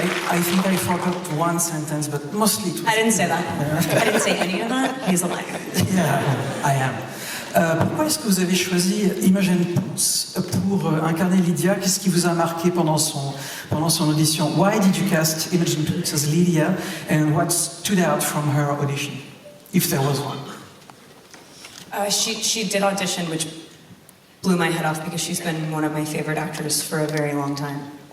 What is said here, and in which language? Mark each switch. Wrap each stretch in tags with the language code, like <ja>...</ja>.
<en>I think I forgot one sentence, but mostly it was... I didn't say that. I didn't say any of that. He's a liar. Yeah, I am.</en> <fr>Pourquoi est-ce que vous avez choisi Imogen pour incarner Lydia? Qu'est-ce qui vous a marqué pendant son audition?</fr> <en>Why did you cast Imogen Poots as Lydia, and what stood out from her audition, if there was one? She did audition, which blew my head off because she's been one of my favorite actors for a very long time.</en>